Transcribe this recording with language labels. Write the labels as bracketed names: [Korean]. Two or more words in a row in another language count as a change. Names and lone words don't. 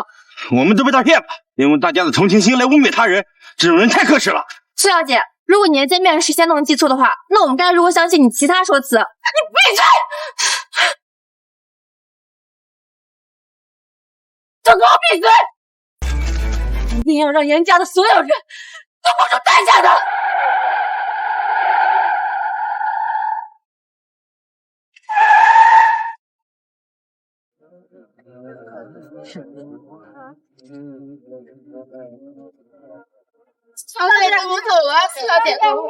[Chinese] 我們都被他騙了，用大家的同情心來污衊他人，這種人太可恥了。蘇小姐，如果你的見面時間都能記錯的話，那我們該如何相信你其他說辭？你閉嘴！都給我閉嘴！一定要讓嚴家的所有人都付出代價的。小姐让我走啊！小姐，